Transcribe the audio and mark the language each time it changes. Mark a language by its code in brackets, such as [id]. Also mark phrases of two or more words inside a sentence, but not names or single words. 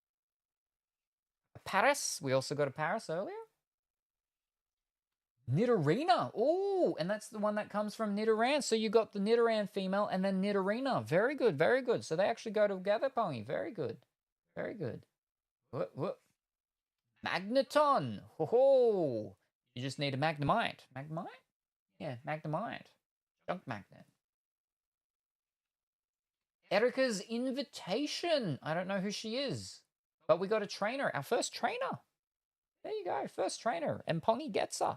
[en] Paris. We also got a Paris earlier. Nidorina. Oh, and that's the one that comes from Nidoran. So you got the Nidoran female and then Nidorina. Very good, very good. So they actually go together, Pongy. Very good. Very good. What? Magneton. Ho ho. You just need a Magnemite. Magnemite? Yeah, Magnemite. Junk Magnet. Erica's invitation. I don't know who she is, but we got a trainer. Our first trainer. There you go. First trainer. And Pongy gets her.